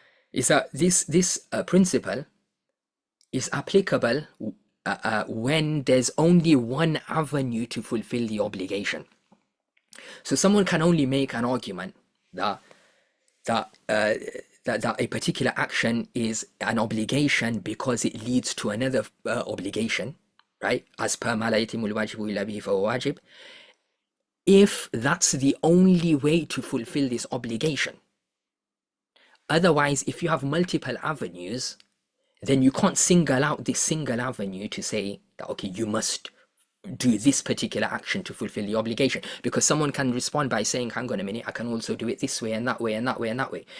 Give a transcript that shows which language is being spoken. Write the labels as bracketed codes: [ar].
[en] Is that this principle is applicable when there's only one avenue to fulfill the obligation. So someone can only make an argument that a particular action is an obligation because it leads to another obligation, right? As per [ar] مَا لَا يَتِمُّ الْوَاجِبُ إِلَّا بِهِ فَهُوَ وَاجِبٌ. [en] If that's the only way to fulfill this obligation. Otherwise, if you have multiple avenues, then you can't single out this single avenue to say that, okay, you must do this particular action to fulfill the obligation, because someone can respond by saying, hang on a minute, I can also do it this way and that way and that way and that way.